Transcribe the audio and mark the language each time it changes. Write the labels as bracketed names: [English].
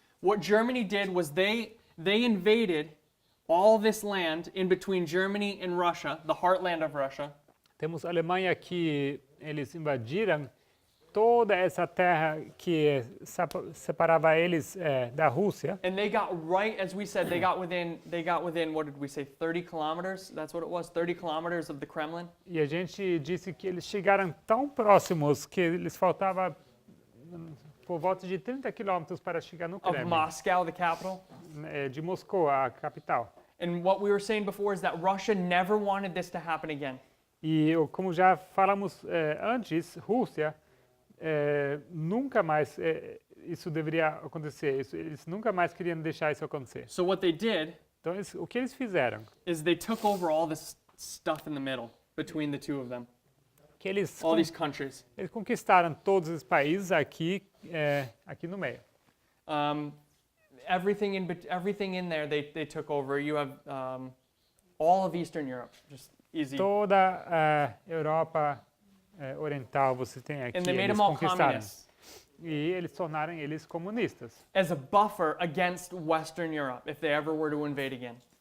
[English] what Germany did was they invaded all this land in between Germany and Russia, the heartland of Russia. [Portuguese] temos a Alemanha que eles invadiram toda essa terra que separava eles da Rússia. [English] And they got right, as we said, they got within, what did we say, 30 kilometers? That's what it was, 30 kilometers of the Kremlin. [Portuguese] E a gente disse que eles chegaram tão próximos que eles faltava por volta de 30 quilômetros para chegar no [English] Of [Portuguese] Kremlin, [English] Moscow, the capital. [Portuguese] de Moscou, a capital. [English] And what we were saying before is that Russia never wanted this to happen again. [Portuguese] E como já falamos antes, Rússia nunca mais isso deveria acontecer. Eles nunca mais queriam deixar isso acontecer. [English] So what they did [Portuguese] Então, o que eles fizeram? [English] is they took over all this stuff in the middle between the two of them, [Portuguese] Que eles, [English] all these countries. [Portuguese] eles conquistaram todos os países aqui no meio. [English] Everything in there they took over. You have all of Eastern Europe, just easy. [Portuguese] Toda a Europa oriental você tem aqui, [English] And they made [Portuguese] eles [English] them all [Portuguese] conquistaram. [English] communists [Portuguese] E eles tornaram eles comunistas. [English] as a buffer against Western Europe if they ever were to invade again.